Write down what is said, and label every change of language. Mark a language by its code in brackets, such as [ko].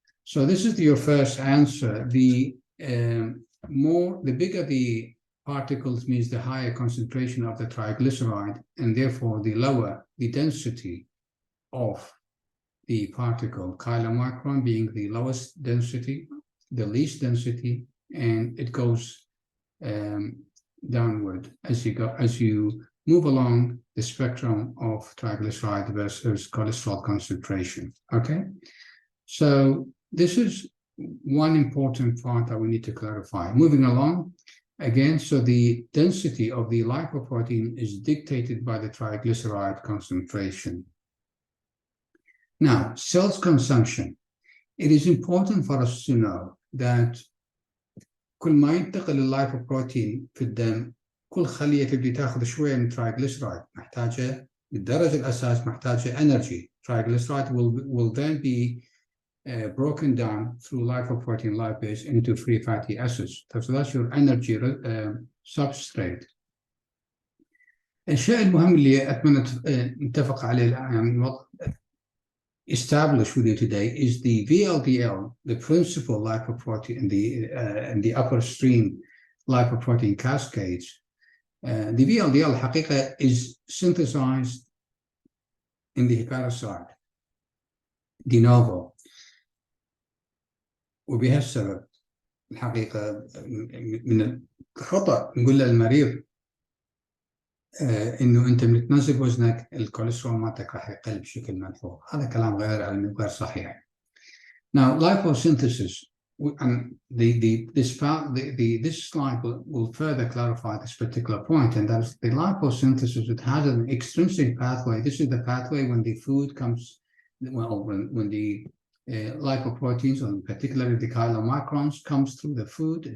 [en] So this is your first answer. The bigger the particles means the higher concentration of the triglyceride, and therefore the lower the density of the particle, chylomicron being the lowest density, the least density, and it goes downward as you move along the spectrum of triglyceride versus cholesterol concentration. Okay, so this is one important part that we need to clarify. Moving along, again, so the density of the lipoprotein is dictated by the triglyceride concentration. Now, cells consumption. It is important for us to know that [ar] كل ما ينتقل اللايبوبروتين في الدم، كل خلية تبدي تاخذ شوية من triglyceride محتاجة بالدرجة الأساس محتاجة energy. [en] Triglyceride will then be broken down through lipoprotein lipase into free fatty acids. So that's your energy substrate. [ar] الشيء المهم اللي أتمنى نتفق عليه يعني [en] establish with you today is the VLDL, the principal lipoprotein in the upstream lipoprotein cascades. The VLDL الحقيقة is synthesized in the hepatocyte de novo. [ar] وبهالسبب الحقيقة من الخطأ نقول للمريض إنه أنت من تنزل وزنك الكوليسترول مالتك راح يقل بشكل ملحوظ. هذا كلام غير علمي وغير صحيح. [en] Now, liposynthesis, and this slide will further clarify this particular point, and that is the liposynthesis. It has an extrinsic pathway. This is the pathway when the food comes, well, when the lipoproteins, or particularly the chylomicrons, comes through the food.